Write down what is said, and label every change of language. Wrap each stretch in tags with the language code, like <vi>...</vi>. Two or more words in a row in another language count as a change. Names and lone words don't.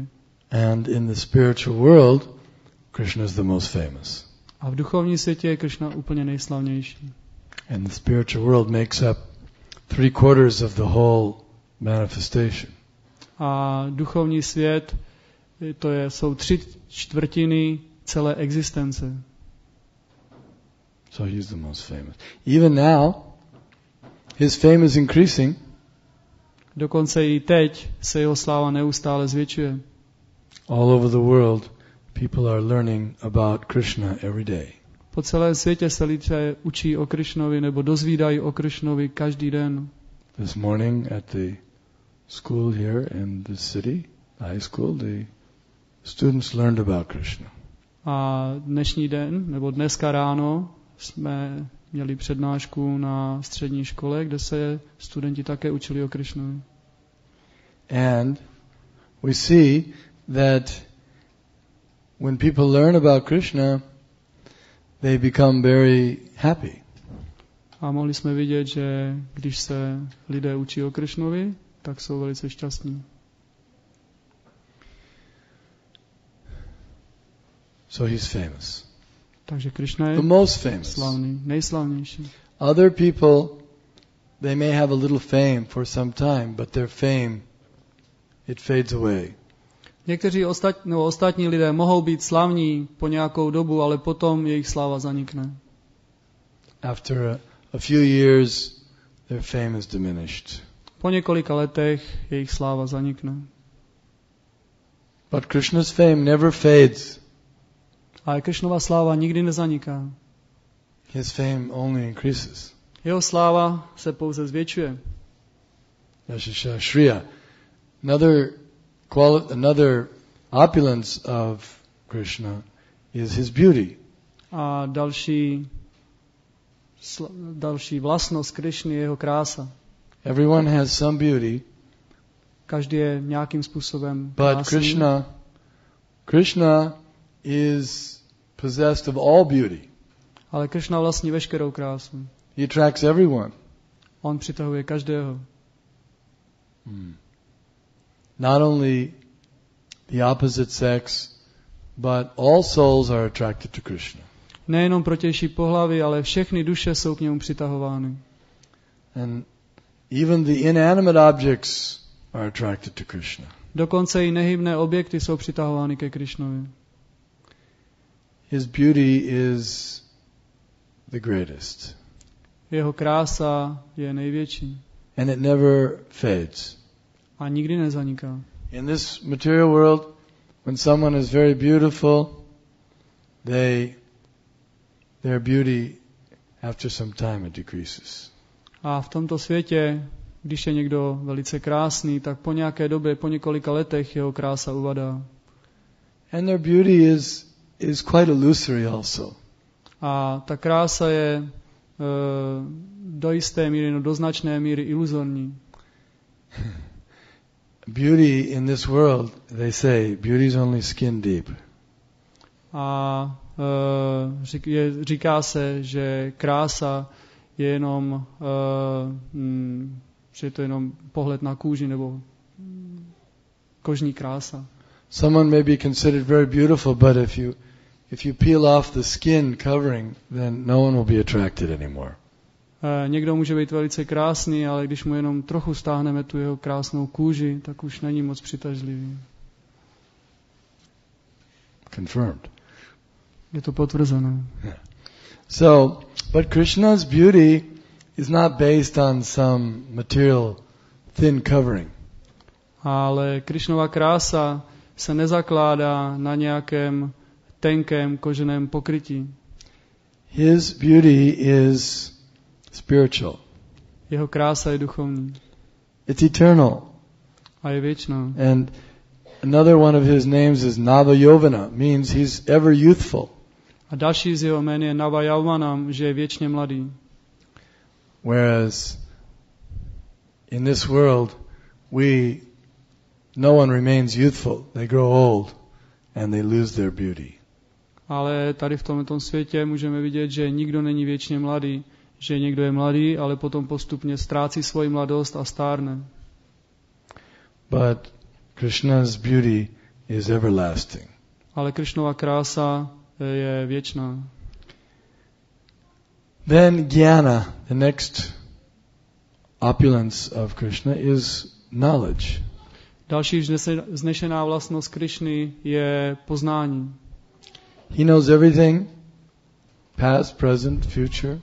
<en>And in the spiritual world, Krishna is the most famous.</en> <cs>A v duchovním světě je Krishna úplně nejslavnější.</cs> <en>And the spiritual world makes up 3/4 of the whole manifestation.</en> <cs>A duchovní svět jsou 3/4 celé existence.</cs> <en>So he's the most famous. Even now, his fame is increasing.</en> <cs>Dokonce i teď se jeho sláva neustále zvětšuje.</cs> <en>All over the world, people are learning about Krishna every day.</en> <cs>Po celém světě se lidé učí o Krishnovi nebo dozvídají o Krishnovi každý den.</cs> <en>This morning at the school here in the city, high school, the students learned about Krishna.</en> <cs>A dnešní den, nebo dneska ráno, jsme měli přednášku na střední škole, kde se studenti také učili o Krishnovi.</cs> <en>And we see that when people learn about Krishna, they become very happy.</en> <cs>A mohli jsme vidět, že když se lidé učí o Krishnovi, tak jsou velice šťastní.</cs> <en>So he's famous.</en> <cs>Takže Krishna je</cs> <en>The most famous.</en> <cs>slavný, nejslavnější.</cs> <en>Other people, they may have a little fame for some time, but their fame, it fades away.</en> <cs>Někteří ostatní lidé mohou být slavní po nějakou dobu, ale potom jejich sláva zanikne.</cs> <en>After a few years, their fame is diminished.</en> <cs>Po několika letech jejich sláva zanikne.</cs> <en>But Krishna's fame never fades.</en> <cs>Ale Krishnova sláva nikdy nezaniká.</cs> <en>His fame only increases.</en> <cs>Jeho sláva se pouze zvětšuje.</cs> <sa>Yashasha Shriya.</sa> <en>Another opulence of Krishna is his beauty.</en> <cs>A další vlastnost Krishny je jeho krása.</cs> <en>Everyone has some beauty.</en> <cs>Každý je nějakým způsobem</cs> <en>But Krishna is possessed of all beauty.</en> <cs>Ale Krishna vlastní veškerou krásu.</cs> <en>He attracts everyone.</en> <cs>On přitahuje každého.</cs> <en>Not only the opposite sex, but all souls are attracted to Krishna.</en> <cs>Nejenom protější pohlaví, ale všechny duše jsou k němu přitahovány.</cs> <en>And even the inanimate objects are attracted to Krishna.</en> <cs>Dokonce i nehybné objekty jsou přitahovány ke Krishnovi.</cs> <en>His beauty is the greatest.</en> <cs>Jeho krása je největší.</cs> <en>And it never fades.</en> <cs>A nikdy nezaniká.</cs> <en>In this material world, when someone is very beautiful, their beauty, after some time, it decreases.</en> <cs>A v tomto světě, když je někdo velice krásný, tak po nějaké době, po několika letech jeho krása uvadá.</cs> <en>And their beauty is quite illusory also.</en> <cs>A ta krása je do jisté míry, do značné míry iluzorní.</cs> <en>Beauty in this world, they say, beauty is only skin deep.</en> <cs>A říká se, že krása je jenom, že je to jenom pohled na kůži nebo kožní krása.</cs> <en>Someone may be considered very beautiful, but if you peel off the skin covering, then no one will be attracted anymore.</en> <cs>Někdo může být velice krásný, ale když mu jenom trochu stáhneme tu jeho krásnou kůži, tak už není moc přitažlivý.</cs> <en>Confirmed.</en> <cs>Je to potvrzené.</cs> <en>So, but Krishna's beauty is not based on some material thin covering.</en> <cs>Ale Krishnova krása se nezakládá na nějakém tenkém koženém pokrytí.</cs> <en>His beauty is spiritual.</en> <cs>Jeho krása je duchovní.</cs> <en>It's eternal.</en> <cs>A je věčná.</cs> <en>And another one of his names is Navayovana, means he's ever youthful.</en> <cs>A další z jeho jmen je Navayavmanam, že je věčně mladý.</cs> <en>Whereas in this world, no one remains youthful. They grow old and they lose their beauty.</en> <cs>Ale tady v tomto světě můžeme vidět, že nikdo není věčně mladý, že někdo je mladý, ale potom postupně ztrácí svoji mladost a stárne.</cs> <en>But Krishna's beauty is everlasting.</en> <cs>Ale Krishnova krása je věčná.</cs> <en>Then jnana, the next opulence of Krishna is knowledge.</en> <cs>Další vznešená vlastnost Krishny je poznání.</cs> <en>He knows everything, past, present, future.</en>